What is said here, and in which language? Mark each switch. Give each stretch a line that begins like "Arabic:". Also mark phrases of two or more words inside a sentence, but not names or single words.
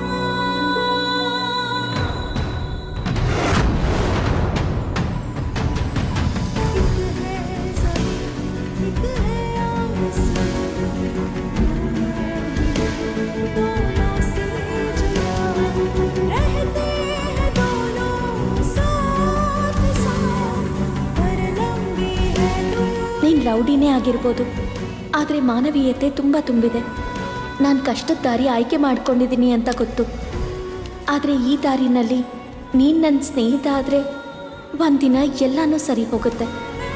Hindi: एक है ज़मीन, एक है दोनों से जुड़ा, रहते हैं दोनों साथ साथ.
Kannada: ರೌಡಿನೇ ಆಗಿರ್ಬೋದು, ಆದರೆ ಮಾನವೀಯತೆ ತುಂಬ ತುಂಬಿದೆ. ನಾನು ಕಷ್ಟದ ದಾರಿ ಆಯ್ಕೆ ಮಾಡ್ಕೊಂಡಿದ್ದೀನಿ ಅಂತ ಗೊತ್ತು. ಆದರೆ ಈ ದಾರಿನಲ್ಲಿ ನೀನು ನನ್ನ ಸ್ನೇಹಿತ ಆದರೆ ಒಂದಿನ ಎಲ್ಲನೂ ಸರಿ ಹೋಗುತ್ತೆ.